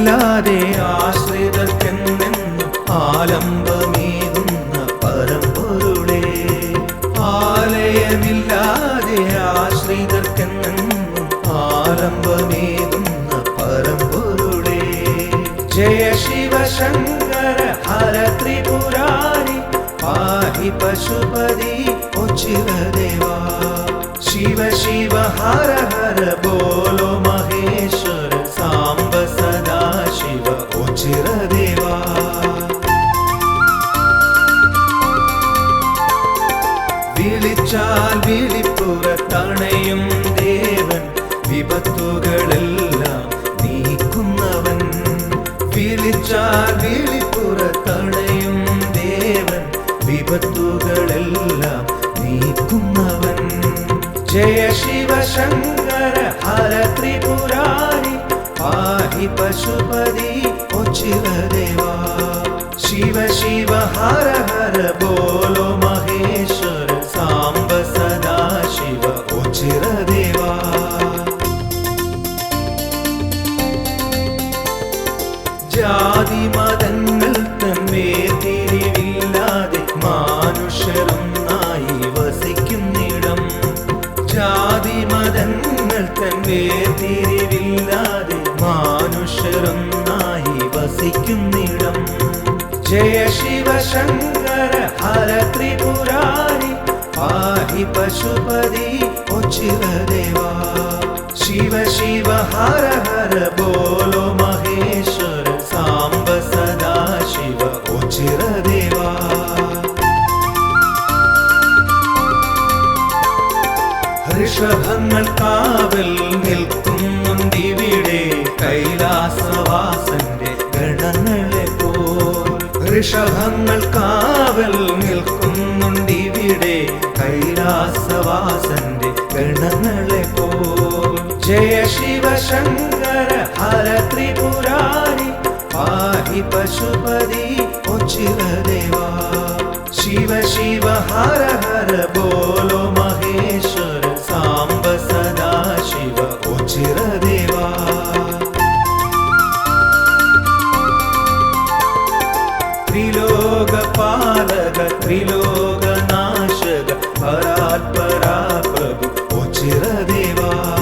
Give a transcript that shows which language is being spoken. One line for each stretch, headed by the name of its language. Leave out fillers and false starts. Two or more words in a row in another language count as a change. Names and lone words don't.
Malayalam: ആലയമില്ലാതെ ആശ്രിതർക്കെന്നെന്നും ആലംബമേകുന്ന പരമ്പൊരുളേ, ആലയമില്ലാതെ ആശ്രിതർക്കെന്നെന്നും ആലംബമേകുന്ന പരമ്പൊരുളേ.
Sanskrit: ജയ ശിവ ശങ്കര ഹര ത്രിപുരാരി പാഹി പശുപതി ഉച്ചിരദേവാ. शिव शिव हर हर बोलो महेश्वर सांब सदा शिव उचिरदेवा.
Malayalam: വിളിച്ചാൽ വിളിപ്പുറത്തണയും ദേവൻ, വിപത്തുകളെല്ലാം നീക്കുന്നവൻ. വിളിച്ചാൽ വിളിപ്പുറത്തണയും ദേവൻ, വിപത്തുകളെല്ലാം നീക്കുന്നവൻ.
Sanskrit: जय शिव शंकर हर त्रिपुरारी पाहि पशुपति उचिरदेवा. शिव शिव हर हर बोलो महेश्वर सांब सदा शिव उचिरदेवा.
Malayalam: ജാതി മതങ്ങൾ തമ്മിൽ മാനുഷരൊന്നായി വസിക്കുന്നിടം. ജാതി മതങ്ങൾ തമ്മിൽ മാനുഷരൊന്നായി വസിക്കുന്നിടം.
Sanskrit: ജയ ശിവ ശങ്കര ഹര ത്രിപുരാരി പാഹി പശുപതി ഉച്ചിരദേവാ. शिव शिव हर हर बोलो महेश्वर सांब सदा शिव उचिरदेवा.
Malayalam: ഋഷഭങ്ങൾ കാവൽ നിൽക്കുന്നുണ്ടിവിടെ കൈലാസവാസന്റെ ഗണങ്ങളെ പോൽ. ഋഷഭങ്ങൾ കാവൽ നിൽക്കുന്നുണ്ടിവിടെ കൈലാസവാസന്റെ ഗണങ്ങളെ പോൽ.
Sanskrit: ജയ ശിവ ശങ്കര ഹര ത്രിപുരാരി പാഹി പശുപതി ഉച്ചിരദേവാ. शिव शिव हर हर बोलो महेश्वर सांब सदा शिव उचिरदेवा. त्रिलोकपालक त्रिलोकनाशक परात्परा प्रभु उचिरदेवा.